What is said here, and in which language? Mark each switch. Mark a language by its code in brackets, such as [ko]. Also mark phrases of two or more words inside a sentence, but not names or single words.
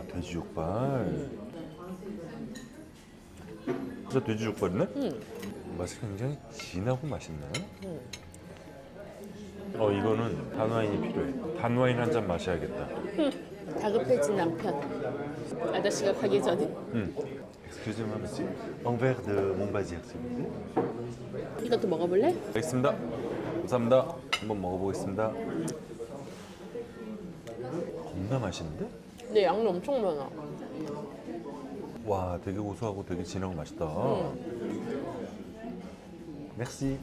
[ko] 돼지족발. 진짜 돼지족발이네? 맛이 굉장히 진하고 맛있나요? 이거는 단와인이 필요해. 단와인 한 잔 마셔야겠다. 다급해진 남편. 아저씨가 가기 전에. [fr] Excusez-moi, monsieur. Un verre de Montbazillac, s'il vous plaît. [ko] 이것도 먹어볼래? 알겠습니다. 감사합니다. 한번 먹어보겠습니다. 겁나 맛있는데? 근데 양이 엄청 많아. 와, 되게 고소하고 되게 진하고 맛있다. 맥시.